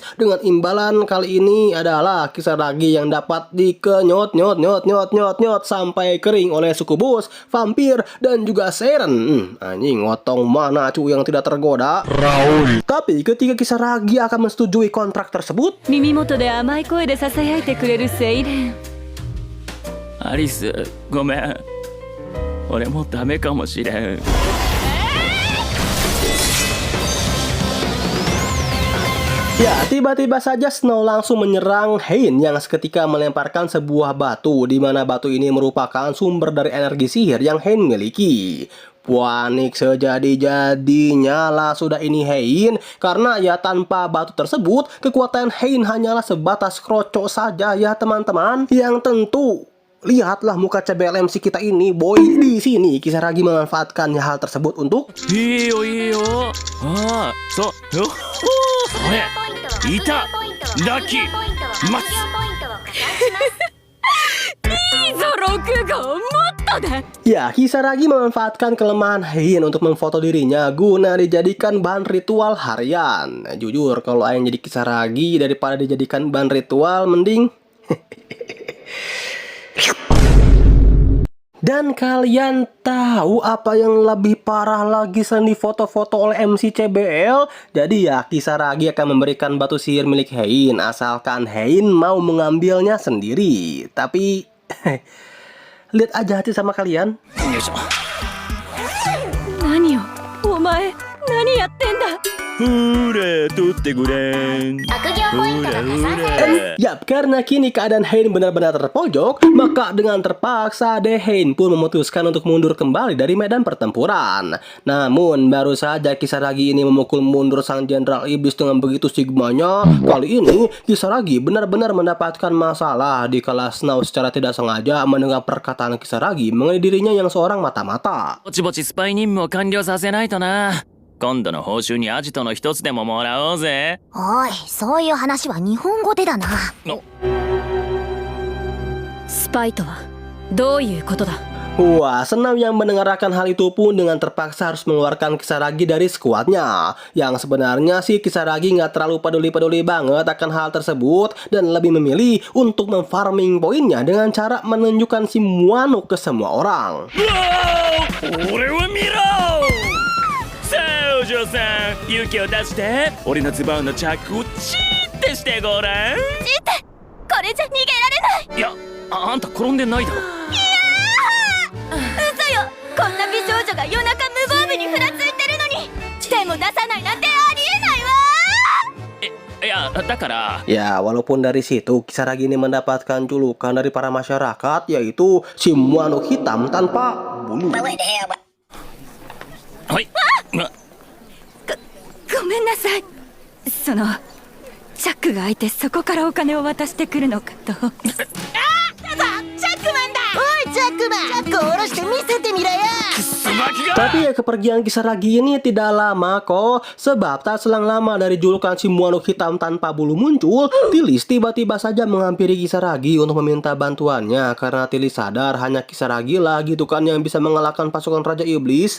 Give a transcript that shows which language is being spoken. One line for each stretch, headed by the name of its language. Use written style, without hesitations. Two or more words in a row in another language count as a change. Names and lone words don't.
Indonesian: Dengan imbalan kali ini adalah Kisaragi yang dapat dikenyot sampai kering oleh Sukubus, Vampir, dan juga Seren. Anjing, otong mana cu yang tidak tergoda. Tapi ketika Kisaragi akan menyetujui kontrak tersebut,
Japanese: 耳元で甘い声でささやいてくれるセイレンアリスごめん俺もダメかもしれん
Indonesian: ya, tiba-tiba saja Snow langsung menyerang Hein yang seketika melemparkan sebuah batu, di mana batu ini merupakan sumber dari energi sihir yang Hein miliki. Panik sejadi-jadinya lah sudah ini Hein, karena ya tanpa batu tersebut kekuatan Hein hanyalah sebatas krocok saja ya teman-teman. Yang tentu lihatlah muka CBLMC kita ini boy. Di sini Kisaragi memanfaatkan hal tersebut untuk
Japanese: いいよああそうよそれいたラッキーマッチいいぞ6号もっとだ
Indonesian: ya, Kisaragi memanfaatkan kelemahan Hein untuk memfoto dirinya guna dijadikan bahan ritual harian. Jujur, kalau Aing jadi Kisaragi daripada dijadikan bahan ritual, mending Dan kalian tahu apa yang lebih parah lagi selain difoto-foto oleh MC CBL? Jadi ya, Kisaragi akan memberikan batu sihir milik Hein asalkan Hein mau mengambilnya sendiri. Tapi lihat aja hati sama kalian.
Japanese: 何をお前何やってんだほら取ってごらん悪行ポイントが加算されます
Indonesian: Yap, karena kini keadaan Hein benar-benar terpojok, maka dengan terpaksa Hein pun memutuskan untuk mundur kembali dari medan pertempuran. Namun baru saja Kisaragi ini memukul mundur sang Jenderal Iblis dengan begitu sigmanya, kali ini Kisaragi benar-benar mendapatkan masalah dikala Snow secara tidak sengaja mendengar perkataan Kisaragi mengenai dirinya yang seorang mata-mata.
Japanese: ぼちぼちスパイ任務を完了させないとな今度の報酬にアジトの一つでももらおうぜおいそういう話は日本語でだなスパイとはどういうことだ
Indonesian: Wah, Snow yang mendengarkan hal itu pun dengan terpaksa harus mengeluarkan Kisaragi dari skuadnya. Yang sebenarnya sih Kisaragi nggak terlalu peduli-peduli banget akan hal tersebut dan lebih memilih untuk memfarming poinnya dengan cara menunjukkan si Muano ke semua orang.
Japanese: 俺を見ろせ嬢さん勇気を出して俺のズボンのチャックをチーってしてごらん。これじゃ逃げられない。いやあんた転んでないだろ。嘘よ、こんな美少女が夜中無防備にふらついてるのに手も出さないなんてありえないわ。いやだから。
Indonesian: Ya, walaupun dari situ Kisaragi ini mendapatkan julukan dari para masyarakat, yaitu si Wano hitam tanpa bulu.
Japanese: はい。ごめんなさい。そのチャックが開いてそこからお金を渡してくるのかと。チャックマンだ。おいチャックマン、チャックを下ろして見せてみろよ。
Indonesian: Tapi ya kepergian Kisaragi ini tidak lama kok. Sebab tak selang lama dari julukan si Wano hitam tanpa bulu muncul, Tilis tiba-tiba saja menghampiri Kisaragi untuk meminta bantuannya. Karena Tilis sadar hanya Kisaragi lah gitu kan yang bisa mengalahkan pasukan Raja Iblis.